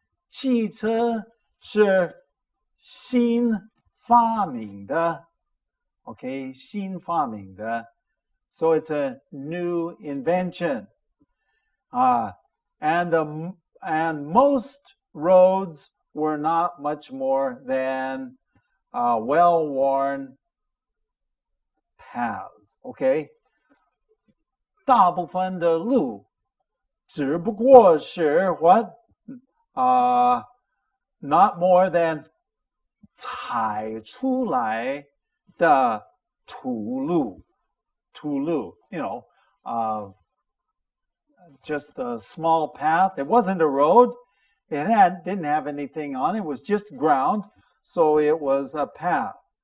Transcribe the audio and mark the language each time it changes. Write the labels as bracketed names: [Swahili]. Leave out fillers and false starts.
[Chinese] 汽车是新发明的 Okay, 新发明的 [English] So it's a new invention. And most roads were not much more than well-worn paths. Okay? [Chinese] 大部分的路只不过是 what? [English] Not more than [Chinese] 踩出来的土路 [English] you know, just a small path. It wasn't a road. It didn't have anything on it. It was just ground. So it was a path.